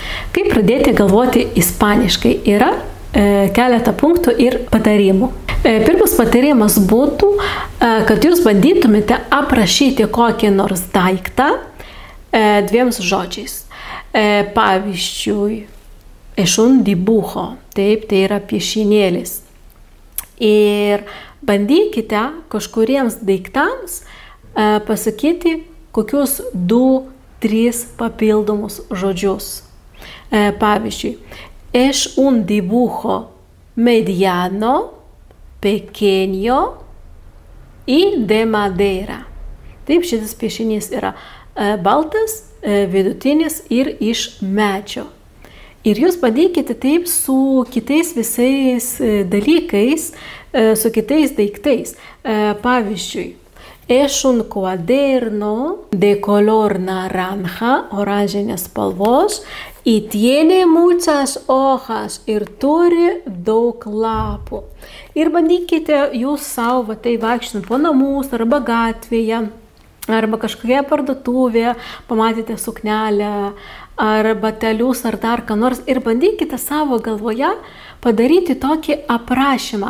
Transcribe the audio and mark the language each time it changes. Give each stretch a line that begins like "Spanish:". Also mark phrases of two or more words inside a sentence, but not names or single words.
Lithuanian: Kaip pradėti galvoti ispaniškai yra keletą punktų ir patarimų. Pirmas patarimas būtų, kad jūs bandytumėte aprašyti kokį nors daiktą 2 žodžiais. Pavyzdžiui,
Spanish: es un dibujo,
Lithuanian: taip, tai yra piešinėlis. Ir bandykite kažkuriems daiktams pasakyti kokius 2-3 papildomus žodžius. Pavyzdžiui,
Spanish: es un dibujo mediano, pequeño y de madera.
Lithuanian: Taip, šitas piešinys yra baltas, vidutinis ir iš medžio. Ir jūs bandykite taip su kitais visais dalykais, su kitais daiktais. Pavyzdžiui,
Spanish: es un cuaderno de color naranja,
Lithuanian: oranžinės spalvos,
Spanish: y tiene muchas hojas
Lithuanian: ir turi daug lapų. Ir bandykite jūs savo tai vaikščiant po namus arba gatvėje, arba kažkokia parduotuvė, pamatėte suknelę, ar batelius, ar dar ką nors, ir bandykite savo galvoje padaryti tokį aprašymą.